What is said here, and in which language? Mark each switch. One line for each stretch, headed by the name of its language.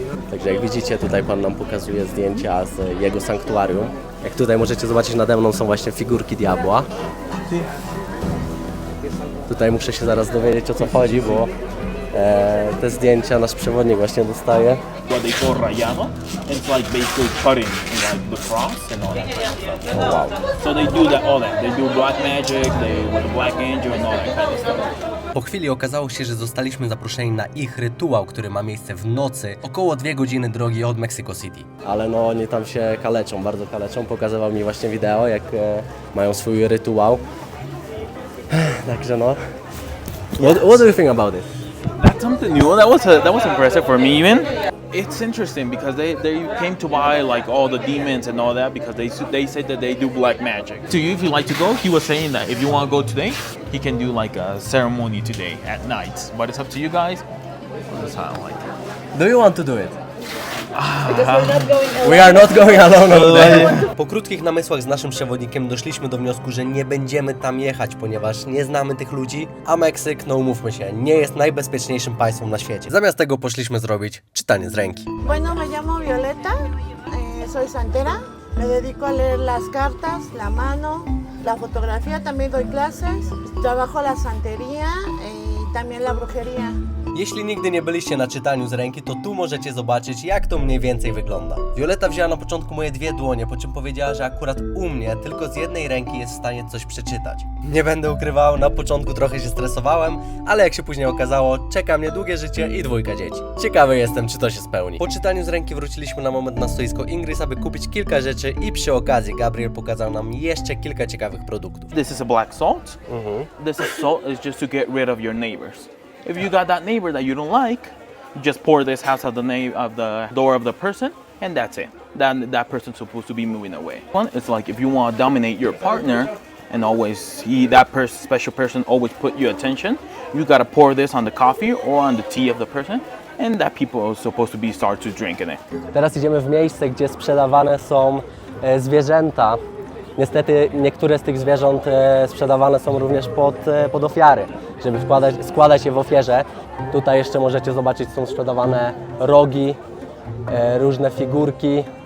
Polish: Także jak widzicie, tutaj Pan nam pokazuje zdjęcia z jego sanktuarium. Jak tutaj możecie zobaczyć, nade mną są właśnie figurki diabła. Tutaj muszę się zaraz dowiedzieć, o co chodzi, bo te zdjęcia nasz przewodnik właśnie dostaje.
English: What they call rayado. It's like basically cutting like the cross and all that kind of stuff. O, wow. So they do that all that. They do black magic, they with the black angel and all that kind of stuff.
Polish: Po chwili okazało się, że zostaliśmy zaproszeni na ich rytuał, który ma miejsce w nocy, około 2 godziny drogi od Mexico City. Ale no oni tam się kaleczą, bardzo kaleczą. Pokazywał mi właśnie wideo, jak mają swój rytuał. Także no.
English: What do you think about it? That's something new. That was impressive for me even. It's interesting because they came to buy like all the demons and all that because they said that they do black magic. To you, if you like to go, he was saying that if you want to go today, he can do like a ceremony today at night. But it's up to you guys. That's how I like it. Do you want to do it? We are not going alone on that.
Polish: Po krótkich namysłach z naszym przewodnikiem doszliśmy do wniosku, że nie będziemy tam jechać, ponieważ nie znamy tych ludzi, a Meksyk, no umówmy się, nie jest najbezpieczniejszym państwem na świecie. Zamiast tego poszliśmy zrobić czytanie z ręki.
Spanish: Bueno, me llamo Violeta, soy santera, me dedico a leer las cartas, la mano, la fotografía, también doy clases, trabajo la santería y también la brujería.
Polish: Jeśli nigdy nie byliście na czytaniu z ręki, to tu możecie zobaczyć, jak to mniej więcej wygląda. Violeta wzięła na początku moje 2 dłonie, po czym powiedziała, że akurat u mnie tylko z jednej ręki jest w stanie coś przeczytać. Nie będę ukrywał, na początku trochę się stresowałem, ale jak się później okazało, czeka mnie długie życie i 2 dzieci. Ciekawy jestem, czy to się spełni. Po czytaniu z ręki wróciliśmy na moment na stoisko Ingris, aby kupić kilka rzeczy i przy okazji Gabriel pokazał nam jeszcze kilka ciekawych produktów.
English: This is a black salt. This is salt is just to get rid of your neighbors. If you got that neighbor that you don't like, You just pour this house out the name of the door of the person, and that's it. That person's supposed to be moving away. One is like if you want to dominate your partner and always special person always put your attention, you gotta pour this on the coffee or on the tea of the person, and that people are supposed to be start to drinking it.
Polish: Teraz idziemy w miejsce, gdzie sprzedawane są zwierzęta. Niestety niektóre z tych zwierząt sprzedawane są również pod ofiary, żeby składać je w ofierze. Tutaj jeszcze możecie zobaczyć, są sprzedawane rogi, różne figurki.